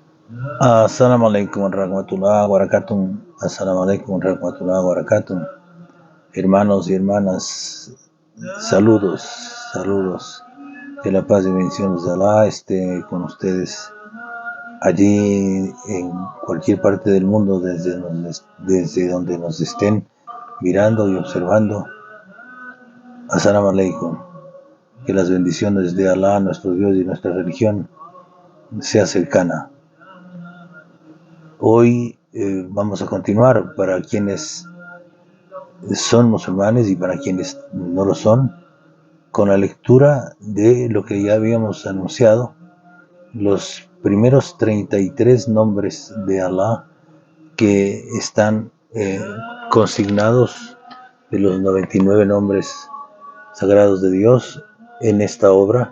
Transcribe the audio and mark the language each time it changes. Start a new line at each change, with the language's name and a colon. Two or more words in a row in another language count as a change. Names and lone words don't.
Arabic: السلام عليكم ورحمة الله وبركاته. السلام عليكم ورحمة الله وبركاته.
Spanish: Hermanos y hermanas, saludos, saludos. Que la paz y bendiciones de Alá esté con ustedes allí en cualquier parte del mundo, desde donde nos estén mirando y observando.
Arabic: السلام عليكم.
Spanish: Que las bendiciones de Alá, nuestro Dios y nuestra religión sea cercana. Hoy vamos a continuar para quienes son musulmanes y para quienes no lo son, con la lectura de lo que ya habíamos anunciado, los primeros 33 nombres de Alá que están consignados de los 99 nombres sagrados de Dios en esta obra.